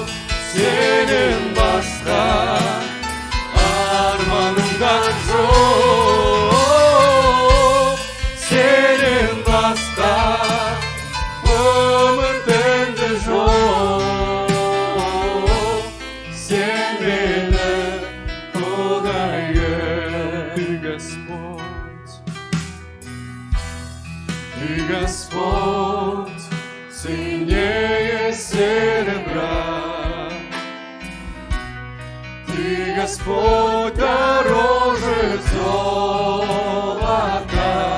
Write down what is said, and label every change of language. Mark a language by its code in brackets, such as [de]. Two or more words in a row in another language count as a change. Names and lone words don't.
[kk] Сенен басқа арманым да жоқ. Сенен басқа үмітім де жоқ. Сен менің құдайым. [ru] Ты Господь, Ты Господь, ценнее серебра. Ты Господь, дороже золота.